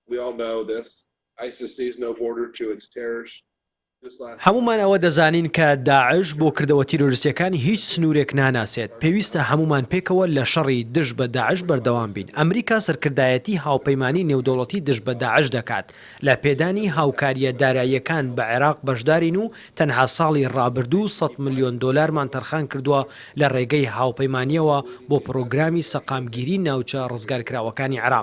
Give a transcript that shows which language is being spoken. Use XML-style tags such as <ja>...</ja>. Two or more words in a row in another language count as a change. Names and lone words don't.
<en>We all know this. ISIS sees no border to its terrors.</en> <ckb>هەمومان ئەوە دەزانین کە داعش بۆ کردەوە تیرۆریستەکانی هیچ سنوورێک ناناسێت. پێویستە هەمومان پێکەوە لە شەڕی دژ بە داعش بەردەوام بین. ئەمریکا سەرکردایەتی هاوپەیمانی نێودەوڵەتی دژ بە داعش دەکات. لە پێدانی هاوکاریە داراییەکان بە عێراق بەشدارین و تەنها ساڵی ڕابردوو 100 ملیۆن دۆلارمان تەرخان کردووە لە ڕێگەی هاوپەیمانیەوە بۆ پرۆگرامی سەقامگیری ناوچە ڕزگارکراوەکانی عێراق.</ckb>